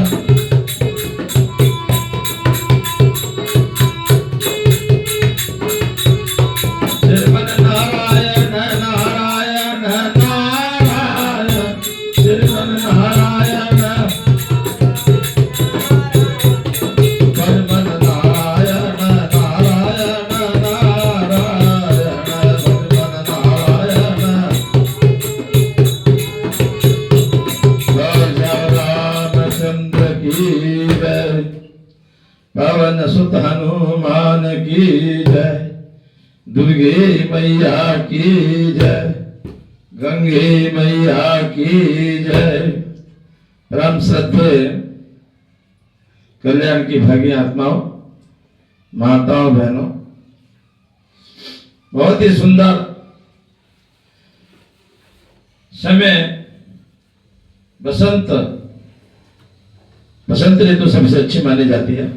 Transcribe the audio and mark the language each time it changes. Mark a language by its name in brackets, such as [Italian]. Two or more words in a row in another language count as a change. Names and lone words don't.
[Hindi] श्रीमन नारायण नारायण नारायण श्रीमन नारायण भजमन नारायण नारायण नारायण भजमन नारायण रामचंद्र की जय पवन सुत हनुमान की जय दुर्गे मैया की जय गंगे मैया की जय। परम श्रद्धेय कल्याण की भागी आत्माओं, माताओं, बहनों, बहुत ही सुंदर समय बसंत ऋतु सबसे अच्छी मानी जाती है।